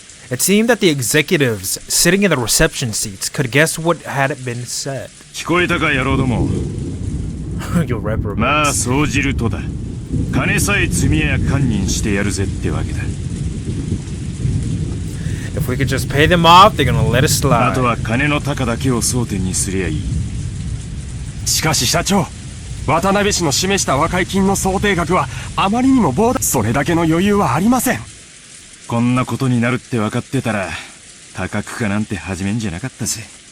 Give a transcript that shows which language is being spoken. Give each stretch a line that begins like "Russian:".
English: It seemed that the executives sitting in the reception seats could guess what had been said.
Japanese: 聞こえたか野郎ども。
English: You'll reprimand.
Japanese: まあそうじるとだ。金さえ積みや堪忍してやるぜってわけだ。
English: If we could just pay them off, they're gonna let us slide.
Japanese: あとは金の高だけを争点にすりゃいい。しかし社長、渡辺氏の示した和解金の想定額はあまりにも膨大。それだけの余裕はありません。こんなことになるって分かってたら多角化なんて始めんじゃなかったぜ。